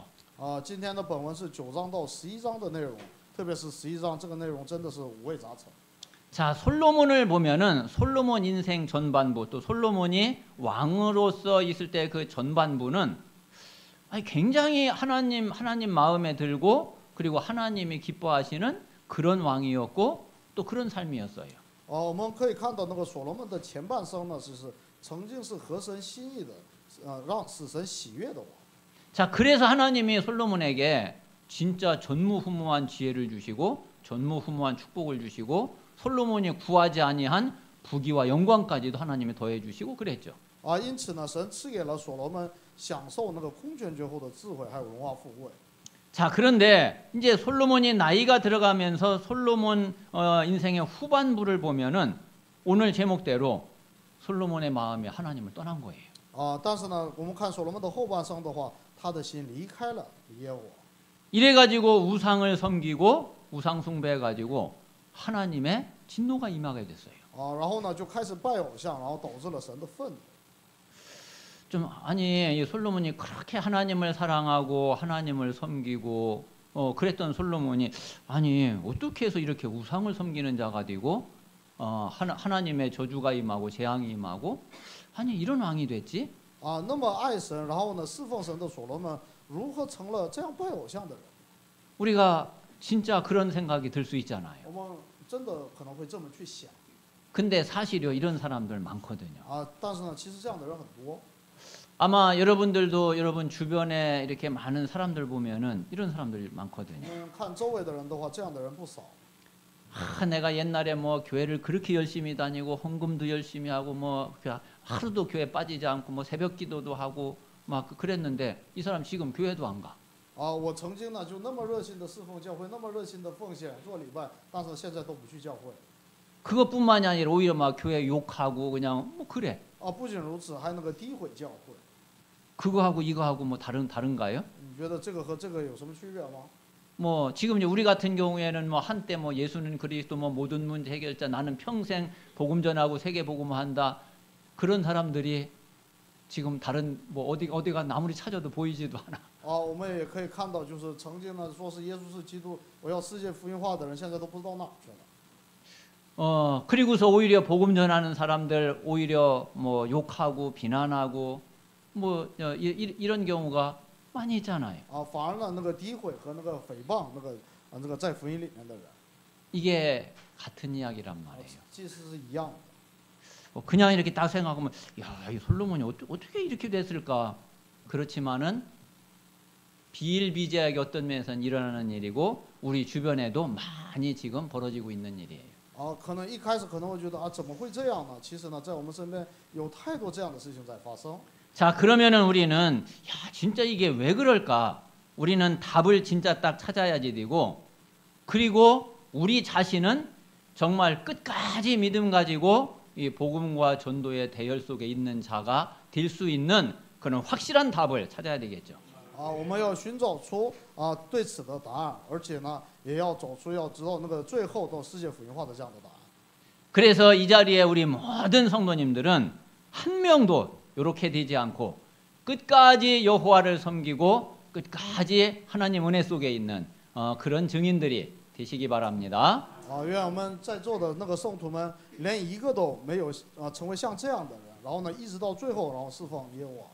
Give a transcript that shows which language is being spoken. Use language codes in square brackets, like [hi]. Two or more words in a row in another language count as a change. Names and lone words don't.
[zh] 啊，今天的本文是9章到11章的内容，特别是11章这个内容真的是五味杂陈。 [ko] 자, 솔로몬을 보면은 솔로몬 인생 전반부 또 솔로몬이 왕으로서 있을 때 그 전반부는 굉장히 하나님 마음에 들고 그리고 하나님이 기뻐하시는 그런 왕이었고 또 그런 삶이었어요. [zh] 我们可以看到那个所罗门的前半生呢，是曾经是合神心意的，让使神喜悦的王。 [ko] 자, 그래서 하나님이 솔로몬에게 진짜 전무후무한 지혜를 주시고 전무후무한 축복을 주시고 솔로몬이 구하지 아니한 부귀와 영광까지도 하나님이 더해 주시고 그랬죠. [zh] 因此呢，神赐给了所罗门享受那个空前绝后的智慧，还有荣华富贵。 [ko] 자, 그런데 이제 솔로몬이 나이가 들어가면서 솔로몬 인생의 후반부를 보면은 오늘 제목대로 솔로몬의 마음이 하나님을 떠난 거예요. [zh] 但是呢，我们看所罗门的后半生的话，他的心离开了耶和华。 [ko] 이래가지고 우상을 섬기고 우상 숭배해가지고 하나님의 진노가 임하게 됐어요. [zh] 然后呢，就开始拜偶像，然后导致了神的愤怒。 [ko] 좀 아니 이 솔로몬이 그렇게 하나님을 사랑하고 하나님을 섬기고 그랬던 솔로몬이 아니 어떻게 해서 이렇게 우상을 섬기는 자가 되고 하나님의 저주가 임하고 재앙이 임하고 아니 이런 왕이 됐지? [zh] 那么爱神，然后呢侍奉神的所罗门，如何成了这样拜偶像的人？ [ko] 우리가 진짜 그런 생각이 들 수 있잖아요. [zh] 我们真的可能会这么去想。 [ko] 근데 사실요 이런 사람들 많거든요. [zh] 但是呢，其实这样的人很多。 [ko] 아마 여러분들도 여러분 주변에 이렇게 많은 사람들 보면은 이런 사람들 많거든요. [zh] 看周围的人的话，这样的人不少。 [ko] 내가 옛날에 뭐 교회를 그렇게 열심히 다니고 헌금도 열심히 하고 뭐 하루도 교회 빠지지 않고 뭐 새벽기도도 하고 막 그랬는데 이 사람 지금 교회도 안 가. [zh] 我曾经呢就那么热心的侍奉教会，那么热心的奉献做礼拜，但是现在都不去教会。 [ko] 그것뿐만이 아니라 오히려 막 교회 욕하고 그냥 뭐 그래. [zh] 不仅如此，还那个诋毁教会。 [ko] 그거하고 이거하고 뭐 다른가요? [zh] 你觉得这个和这个有什么区别吗？ [ko] 뭐 지금 이제 우리 같은 경우에는 뭐 한때 뭐 예수는 그리스도 뭐 모든 문제 해결자 나는 평생 복음 전하고 세계 복음한다 그런 사람들이 지금 다른 뭐 어디가 아무리 찾아도 보이지도 않아. [zh] 我们也可以看到，就是曾经呢说是耶稣是基督，我要世界福音化的人，现在都不知道哪去了。 [ko] 그리고서 오히려 복음 전하는 사람들 오히려 뭐 욕하고 비난하고 뭐 이런 경우가 많이 있잖아요. [zh] 反而呢那个诋毁和那个诽谤那个在福音里面的人， [ko] 이게 같은 이야기란 말이에요. [zh] 其实是一样的。 [ko] 그냥 이렇게 딱 생각하면 야, 이 솔로몬이 어떻게 이렇게 됐을까? 그렇지만은 비일비재하게 어떤 면에서는 일어나는 일이고 우리 주변에도 많이 지금 벌어지고 있는 일이에요. [zh] 可能一开始可能会觉得怎么会这样呢？其实呢，在我们身边有太多这样的事情在发生。 [ko] 자, 그러면은 우리는 야, 진짜 이게 왜 그럴까? 우리는 답을 진짜 딱 찾아야지 되고 그리고 우리 자신은 정말 끝까지 믿음 가지고 이 복음과 전도의 대열 속에 있는 자가 될 수 있는 그런 확실한 답을 찾아야 되겠죠. [zh] 我们要寻找出对此的答案，而且呢，也要找出要知道那个最后到世界福音化的这样的答案。 [ko] 그래서 이 자리에 우리 모든 성도님들은 한 명도 이렇게 되지 않고 끝까지 여호와를 섬기고 끝까지 하나님 은혜 속에 있는 그런 증인들이 되시기 바랍니다. [zh] 愿我们在座的那个圣徒们连一个都没有成为像这样的人，然后呢，一直到最后，然后侍奉耶和华。